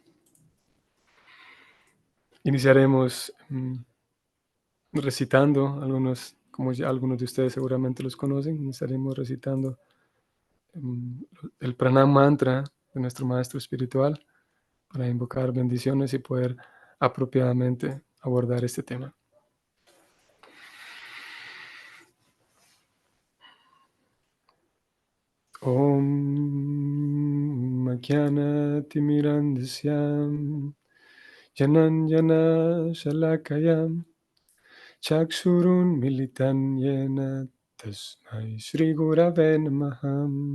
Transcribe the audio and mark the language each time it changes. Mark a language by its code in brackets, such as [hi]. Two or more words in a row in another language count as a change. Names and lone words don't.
[es] Iniciaremos recitando algunos, como ya algunos de ustedes seguramente los conocen, iniciaremos recitando el pranam mantra de nuestro maestro espiritual para invocar bendiciones y poder apropiadamente abordar este tema. [sa] Om Jnana Timirandasya Jananjana Shalakayam Chakshurun Militan Yena Tasmai Shri Gurave Namaha